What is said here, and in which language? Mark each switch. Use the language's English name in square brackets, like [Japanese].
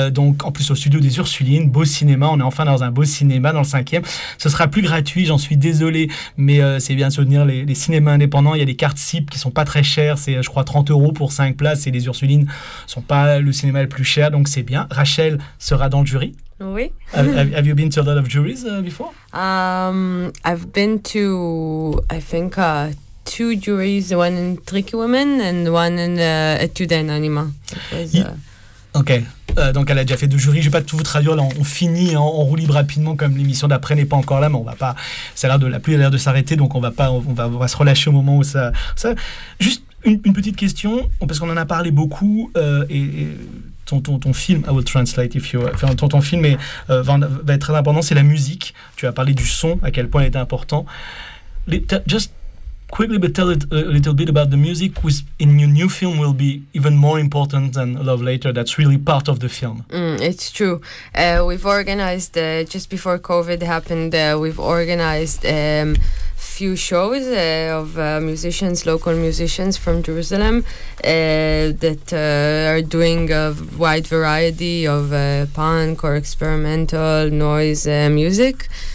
[French] Donc en plus au studio des Ursulines, beau cinéma. On est enfin dans un beau cinéma dans le 5e. Ce sera plus gratuit, j'en suis désolé, mais c'est bien de soutenir les cinémas indépendants. Il y a des cartes cibles qui sont pas très chères. C'est, je crois, 30€ pour 5 places. Et les Ursulines sont pas le cinéma le plus cher. Donc c'est bien. Rachel sera dans le jury. Oui. [English] have you been to a lot of juries before? I've been to, I think, two juries, one in Tricky Women and one in Etude en Anima. Okay. [French] Donc elle a déjà fait deux jurys, je vais pas tout vous traduire là, on finit en roue libre rapidement comme l'émission d'après n'est pas encore là, mais on va pas, ça a l'air de la pluie a l'air de s'arrêter, donc on va se relâcher au moment où ça juste une petite question parce qu'on en a parlé beaucoup ton film, [English] I will translate if you [French] enfin, ton film est, va être très important, c'est la musique. Tu as parlé du son, à quel point elle est important. [English] Just quickly, but tell it a little bit about the music, which in your new film will be even more important than Love Later. That's really part of the film. It's true. We've organized just before COVID happened. We've organized few shows of musicians, local musicians from Jerusalem, that are doing a wide variety of punk or experimental noise music.